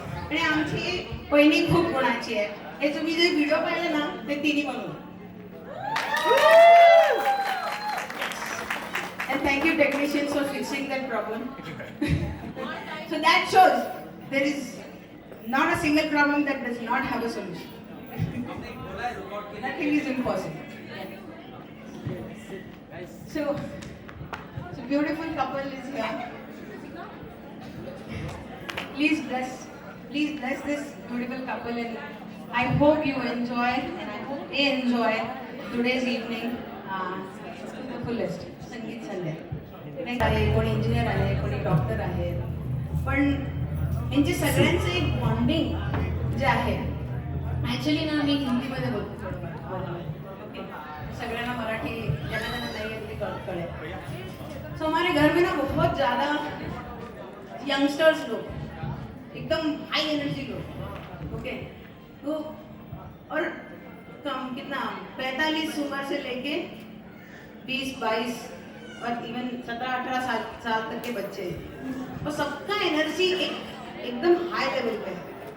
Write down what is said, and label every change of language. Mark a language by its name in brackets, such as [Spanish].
[Marathi] आणि आमची पहिली खूप गुणाची आहे. हे तुम्ही जे व्हिडिओ पाहिले ना ते तिन्ही बनवलं. [English] And thank you technicians for fixing that problem. So that shows there is not a single problem that does not have a solution. Nothing is impossible. So beautiful couple is here. Please bless this beautiful couple, and I hope you enjoy, and I hope they enjoy today's evening to the fullest. [Marathi] संगीत संध्या आहे, कोणी engineer आहे, कोणी doctor आहे, पण यांचे सगळ्यांचे एक बॉन्डिंग जे आहे, ॲक्च्युली ना मी हिंदीमध्ये बोलतो ओके, सगळ्यांना मराठी ज्यांना नाही आहे ते कळेल. [Hindi] सो हमारे घर में ना बहुत ज़्यादा यंगस्टर्स लोग, एकदम हाई एनर्जी लोग, ओके, तो और कम कितना 45 उम्र से लेके 20-22 और इवन 17-18 साल तक के बच्चे हैं, और सबका एनर्जी एकदम हाई लेवल पे है.